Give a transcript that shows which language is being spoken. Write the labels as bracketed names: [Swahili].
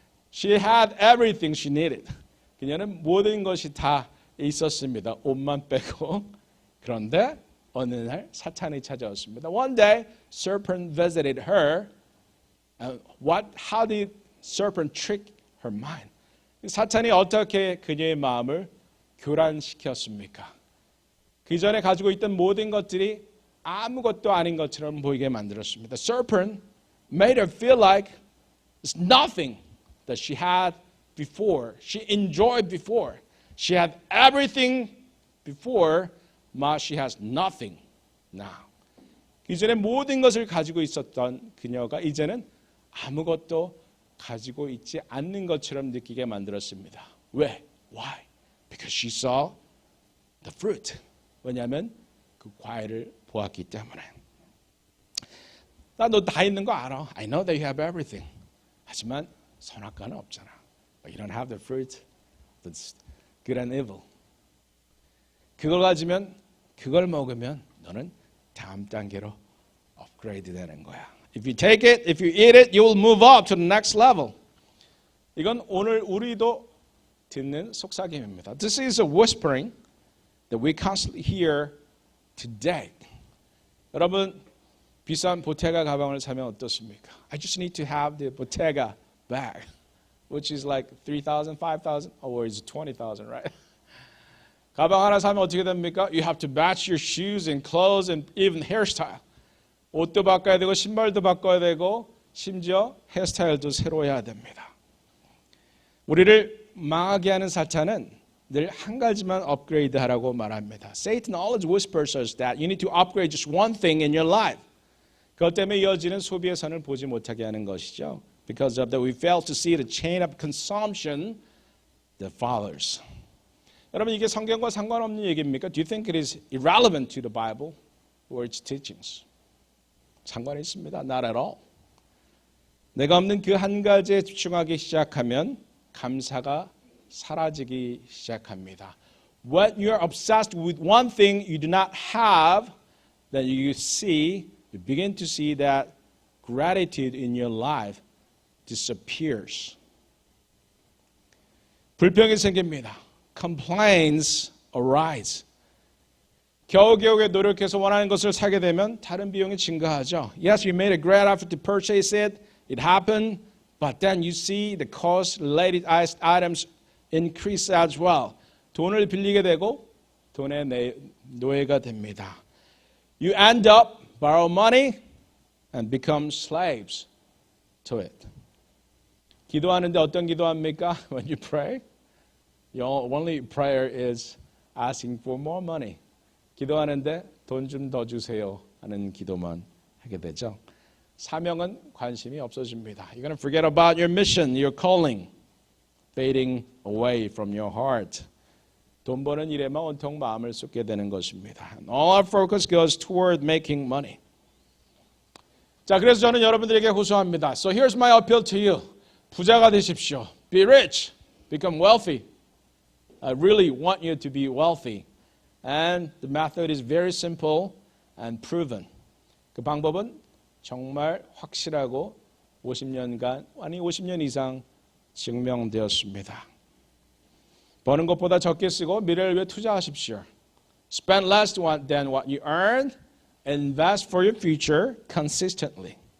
[English] She had everything she needed. [Korean] 그녀는 모든 것이 다 있었습니다. 옷만 빼고. 그런데 어느 날 사탄이 찾아왔습니다. [English] One day, serpent visited her. How did serpent trick her mind? [Korean] 사탄이 어떻게 그녀의 마음을 교란시켰습니까? 그 전에 가지고 있던 모든 것들이 아무것도 아닌 것처럼 보이게 만들었습니다. [English] Serpent made her feel like it's nothing that she had before. She enjoyed before. She had everything before, but she has nothing now. [Korean] 이전에 모든 것을 가지고 있었던 그녀가 이제는 아무것도 가지고 있지 않는 것처럼 느끼게 만들었습니다. 왜? [English] Why? Because she saw the fruit. [Korean] 왜냐하면 그 과일을 보았기 때문에. 나 너 다 있는 거 알아. [English] I know that you have everything. [Korean] 하지만 선악과는 없잖아. [English] But you don't have the fruit that's good and evil. [Korean] 그걸 가지면, 그걸 먹으면 너는 다음 단계로 업그레이드 되는 거야. [English] If you take it, if you eat it, you will move up to the next level. [Korean] 이건 오늘 우리도 듣는 속삭임입니다. [English] This is a whispering that we constantly hear today. [Korean] 여러분, 비싼 보테가 가방을 사면 어떻습니까? [English] I just need to have the Bottega bag, which is like 3,000, 5,000, or is it 20,000, right? [Korean] 가방 하나 사면 어떻게 됩니까? [English] You have to match your shoes and clothes and even hairstyle. [Korean] 옷도 바꿔야 되고 신발도 바꿔야 되고 심지어 헤어스타일도 새로 해야 됩니다. 우리를 망하게 하는 사탄은 늘 한 가지만 업그레이드하라고 말합니다. [English] Satan always whispers us that you need to upgrade just one thing in your life. [Korean] 그것 때문에 이어지는 소비의 선을 보지 못하게 하는 것이죠. [English] Because of that, we fail to see the chain of consumption that follows. [Korean] 여러분, 이게 성경과 상관없는 얘기입니까? [English] Do you think it is irrelevant to the Bible or its teachings? [Korean] 상관이 있습니다. [English] Not at all. [Korean] 내가 없는 그 한 가지에 집중하기 시작하면 감사가 사라지기 시작합니다. [English] When you are obsessed with one thing you do not have, then you begin to see that gratitude in your life disappears. [Korean] 불평이 생깁니다. [English] Complaints arise. [Korean] 겨우겨우 노력해서 원하는 것을 사게 되면 다른 비용이 증가하죠. [English] Yes, you made a great effort to purchase it. It happened. But then you see the cost-related items increase as well. [Korean] 돈을 빌리게 되고 돈의 노예가 됩니다. [English] You end up borrow money and become slaves to it. [Korean] 기도하는데 어떤 기도합니까? [English] When you pray, your only prayer is asking for more money. [Korean] 기도하는데 돈 좀 더 주세요 하는 기도만 하게 되죠. 사명은 관심이 없어집니다. [English] You're going to forget about your mission, your calling, fading away from your heart. [Korean] 돈 버는 일에만 온통 마음을 쏟게 되는 것입니다. [English] And all our focus goes toward making money. [Korean] 자, 그래서 저는 여러분들에게 호소합니다. [English] So here's my appeal to you. [Korean] 부자가 되십시오. [English] Be rich. Become wealthy. I really want you to be wealthy. And the method is very simple and proven. [Korean] 그 방법은 정말 확실하고 50년 이상 증명되었습니다. 버는 것보다 적게 쓰고 미래를 위해 투자하십시오. [English] Spend less than what you earn. Invest for your future consistently.